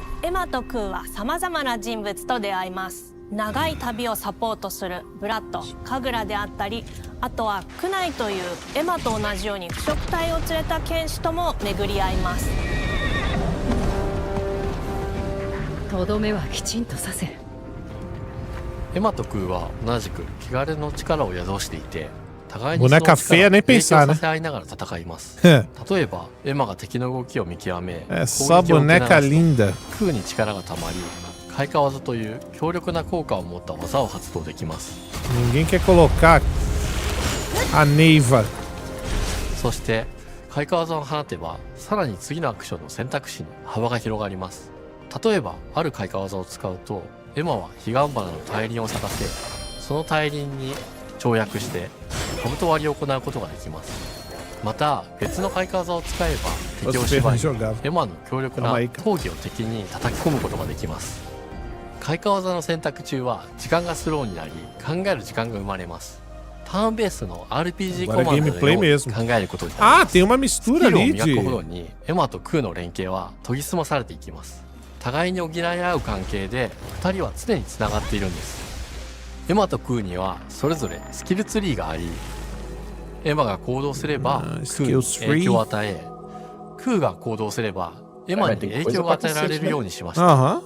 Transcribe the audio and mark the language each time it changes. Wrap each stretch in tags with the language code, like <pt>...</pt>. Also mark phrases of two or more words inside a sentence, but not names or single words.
<ja>エマとクーはさまざまな人物と出会います。長い旅をサポートするブラッド、カグラであったり、あとはクナイというエマと同じように腐食体を連れた剣士とも巡り合います。とどめはきちんとさせる。エマとクーは同じく汚れの力を宿していて、互いに</ja> <pt>Boneca feia nem</pt> <ja>影響</ja> <pt>pensar,</pt> <ja>さ</ja> <pt>né?</pt> <ja>せ合いながら戦います。例えばエマが敵の動きを見極め、</ja> <pt>É só boneca linda.</pt> <ja>クーに力がたまり、開花技という強力な効果を持った技を発動できます。</ja> <pt>Ninguém quer colocar a Neiva.</pt> <ja>そして開花技を放てば、さらに次のアクションの選択肢に幅が広がります。例えばある開花技を使うと、エマは彼岸花の大輪を咲かせ、その大輪に跳躍して兜割りを行うことができます。また別の開花技を使えば敵を縛り、エマの強力な闘技を敵に叩き込むことができます。開花技の選択中は時間がスローになり、考える時間が生まれます。ターンベースの RPG コマンドのように考えることになります。</ja> <pt>tem uma mistura</pt> <ja>スキルを</ja> <pt>ali</pt> <ja>磨くほど</ja> <pt>de...</pt> <ja>にエマとクーの連携は研ぎ澄まされていきます。互いに補い合う関係で2人は常につながっているんです。エマとクーにはそれぞれスキルツリーがあり、エマが行動すればクーに影響を与え、クーが行動すればエマに影響が与えられるようにしました。</ja>